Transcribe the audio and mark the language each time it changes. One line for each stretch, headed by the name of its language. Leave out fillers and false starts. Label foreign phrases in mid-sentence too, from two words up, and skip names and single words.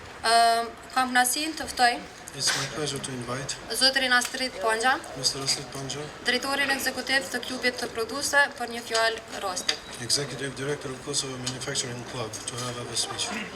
Albanian: kam kënaqësinë të ftoj
English: it's my pleasure to invite
Albanian: zotrin Astrid Panja,
English: Mr. Aslit Panja,
Albanian: drejtorin ekzekutiv të Klubit të Prodhuesve për një fjalë roste.
English: Executive Director of Kosovo Manufacturing Club, to have a speech.